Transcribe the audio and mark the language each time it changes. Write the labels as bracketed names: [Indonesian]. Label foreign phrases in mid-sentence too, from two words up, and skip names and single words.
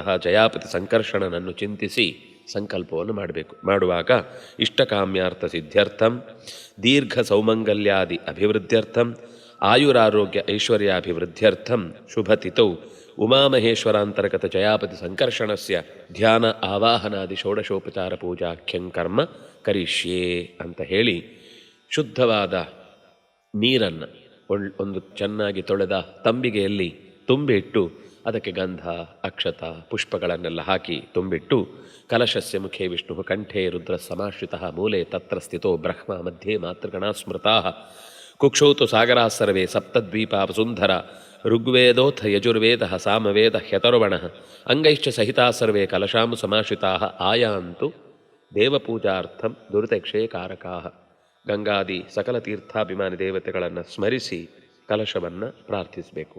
[Kannada] ಜಯಾಪತಿ ಸಂಕರ್ಷಣನನ್ನು ಚಿಂತಿಸಿ ಸಂಕಲ್ಪವನ್ನು ಮಾಡುವಾಗ [Sanskrit] ಇಷ್ಟಕಾಮ್ಯಾರ್ಥ ಸಿದ್ಧ್ಯರ್ಥಂ ದೀರ್ಘ ಸೌಮಂಗಲ್ಯಾದಿ ಅಭಿವೃದ್ಧ್ಯರ್ಥಂ ಆಯುರಾರೋಗ್ಯ ಐಶ್ವರ್ಯಾಭಿವೃದ್ಧ್ಯರ್ಥಂ ಶುಭತಿಥೌ ಉಮಾಮಹೇಶ್ವರಾಂತರ್ಗತ ಜಯಾಪತಿ ಸಂಕರ್ಷಣಸ್ಯ ಧ್ಯಾನ ಆವಾಹನಾದಿ ಷೋಡಶೋಪಚಾರ ಪೂಜಾಖ್ಯಂ ಕರ್ಮ ಕರಿಷ್ಯೇ [Kannada] ಅಂತ ಹೇಳಿ ಶುದ್ಧವಾದ ನೀರನ್ನು ಒಂದು ಚೆನ್ನಾಗಿ ತೊಳೆದ ತಂಬಿಗೆಯಲ್ಲಿ ತುಂಬಿಟ್ಟು ಅದಕ್ಕೆ ಗಂಧ ಅಕ್ಷತ ಪುಷ್ಪಗಳನ್ನೆಲ್ಲ ಹಾಕಿ ತುಂಬಿಟ್ಟು [Sanskrit] ಕಲಶಸ್ಯ ಮುಖೇ ವಿಷ್ಣು ಕಂಠೇ ರುದ್ರ ಸಮಾಶ್ರಿತಃ ಮೂಲೆ ತತ್ರ ಸ್ಥಿತೋ ಬ್ರಹ್ಮ ಮಧ್ಯೆ ಮಾತೃಗಣಾ ಸ್ಮೃತಾ ಕುಕ್ಷೌತು ಸಾಗರಾ ಸರ್ವೇ ಸಪ್ತದ್ವೀಪ ಸುಂದರ ಋಗ್ವೇದೋಥ ಯಜುರ್ವೇದ ಸಾಮವೇದ ಹ್ಯತರ್ವಣ ಅಂಗೈಶ್ಚ ಸಹಿತಾ ಸರ್ವೇ ಕಲಶಾಂ ಸಮಾಶ್ರಿತಾ ಆಯಾಂತು ದೇವಪೂಜಾರ್ಥಂ ದುರಿತಕ್ಷೇಕಾರಕಾ. [Kannada] ಗಂಗಾದಿ ಸಕಲ ತೀರ್ಥಾಭಿಮಾನಿ ದೇವತೆಗಳನ್ನು ಸ್ಮರಿಸಿ ಕಲಶವನ್ನು ಪ್ರಾರ್ಥಿಸಬೇಕು.